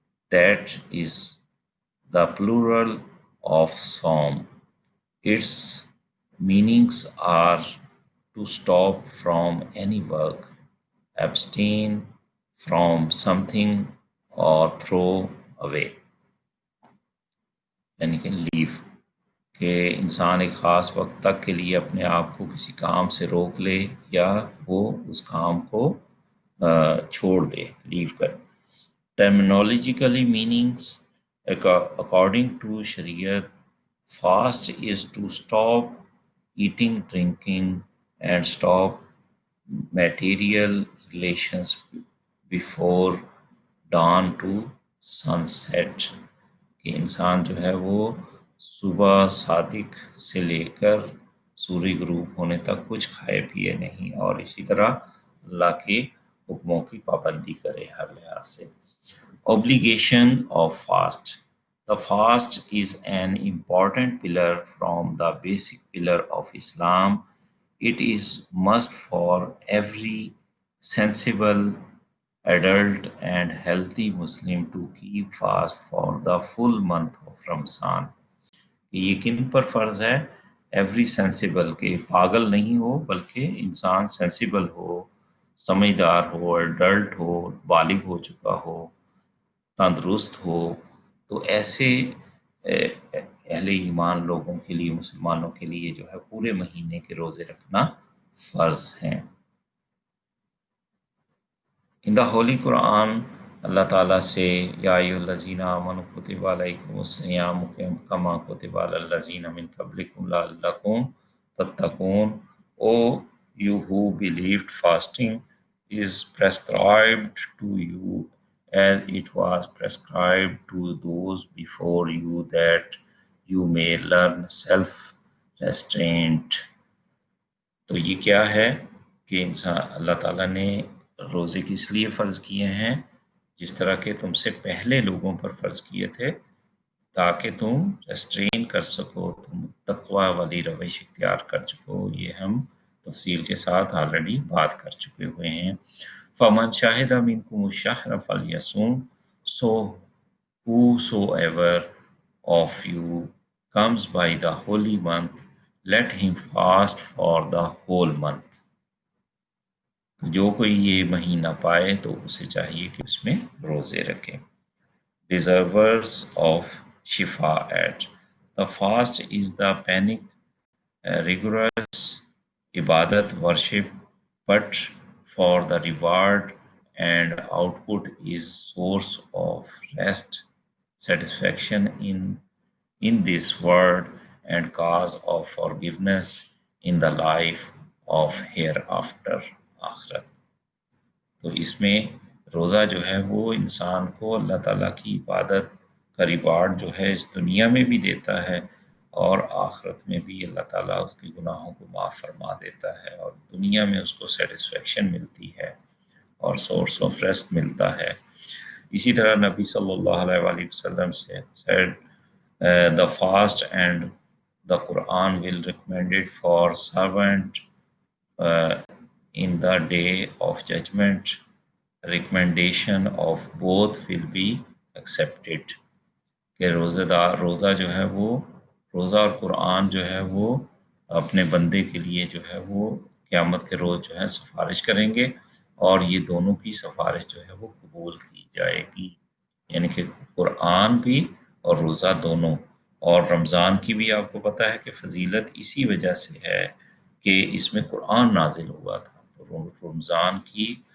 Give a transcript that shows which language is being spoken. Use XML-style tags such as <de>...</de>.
<en>That is the plural of Sawm. Its meanings are to stop from any work, abstain from something, or throw away.</en> <ur>یعنی کہ لیو، کہ انسان ایک خاص وقت تک کے لیے اپنے آپ کو کسی کام سے روک لے یا وہ اس کام کو چھوڑ دے، لیو کر.</ur> <en>Terminologically meanings: according to Shariat, fast is to stop eating, drinking, and stop material relations before dawn to sunset.</en> <ur>کہ انسان جو ہے وہ صبح صادق سے لے کر سورج غروب ہونے تک کچھ کھائے پیے نہیں، اور اسی طرح اللہ کے حکموں کی پابندی کرے ہر لحاظ سے.</ur> <en>Obligation of fast: the fast is an important pillar from the basic pillar of Islam. It is must for every sensible adult and healthy Muslim to keep fast for the full month of Ramzan.</en> <ur>یہ کن پر فرض ہے؟</ur> <en>every sensible,</en> <ur>کہ پاگل نہیں ہو بلکہ انسان sensible ہو، سمجھدار ہو، ایڈلٹ ہو، بالغ ہو چکا ہو، تندرست ہو، تو ایسے اہل ایمان لوگوں کے لیے، مسلمانوں کے لیے جو ہے پورے مہینے کے روزے رکھنا فرض ہیں.</ur> <en>In the Holy Quran</en> <ur>اللہ تعالیٰ سے</ur> <ar>یا ایھا الذین آمنوا کتب علیکم الصیام کما کتب علی الذین من قبلکم لعلکم تتقون.</ar> <en>O you who believed, fasting is prescribed to you as it was prescribed to those before you, that you may learn self-restraint.</en> <ur>تو یہ کیا ہے کہ انسان اللہ تعالیٰ نے روزے کس لیے فرض کیے ہیں؟ جس طرح کہ تم سے پہلے لوگوں پر فرض کیے تھے، تاکہ تم ریسٹرین کر سکو، تم تقوی والی روش اختیار کر سکو. یہ ہم تفصیل کے ساتھ آلریڈی بات کر چکے ہوئے ہیں.</ur> <ar>فَمَنْ شَهِدَ مِنْكُمُ الشَّهْرَ فَلْيَصُمْ.</ar> <en>So whosoever of you comes by the holy month, let him fast for the whole month.</en> <ur>جو کوئی یہ مہینہ پائے تو اسے چاہیے کہ اس میں روزے رکھے.</ur> <en>Deservers of Shifa'at: the fast is the panic, rigorous ibadat worship, but for the reward and output is source of rest, satisfaction in this world, and cause of forgiveness in the life of hereafter, آخرت.</en> <ur>تو اس میں روزہ جو ہے وہ انسان کو اللہ تعالیٰ کی عبادت کا ریوارڈ جو ہے اس دنیا میں بھی دیتا ہے، اور آخرت میں بھی اللہ تعالیٰ اس کے گناہوں کو معاف فرما دیتا ہے، اور دنیا میں اس کو سیٹسفیکشن ملتی ہے اور سورس آف ریسٹ ملتا ہے. اسی طرح نبی صلی اللہ علیہ وآلہ وسلم سے</ur> <en>said, the fast and The Quran will recommend it for servant in the day of judgment. Recommendation of both will be accepted.</en> <ur>کہ روزہ دار روزہ جو ہے وہ روزہ اور قرآن جو ہے وہ اپنے بندے کے لیے جو ہے وہ قیامت کے روز جو ہے سفارش کریں گے، اور یہ دونوں کی سفارش جو ہے وہ قبول کی جائے گی، یعنی کہ قرآن بھی اور روزہ دونوں۔ اور رمضان کی بھی آپ کو پتہ ہے کہ فضیلت اسی وجہ سے ہے کہ اس میں قرآن نازل ہوا تھا، تو رمضان کی</ur>